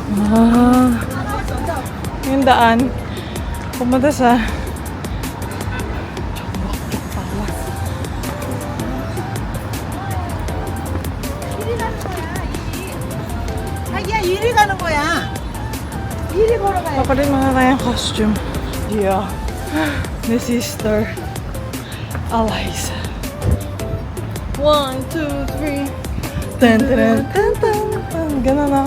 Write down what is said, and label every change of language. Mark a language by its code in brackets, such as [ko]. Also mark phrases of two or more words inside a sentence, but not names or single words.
[tl] Yung daan. Pumunta sa... [ko] 자기야 이리 가는 거야. 이리 보러 가야 돼. [tl] Papalit mo na tayong costume. Yeah. Ni Sister Eliza. 1, 2, 3. Tan, tan, tan, tan, tan. Ganun na.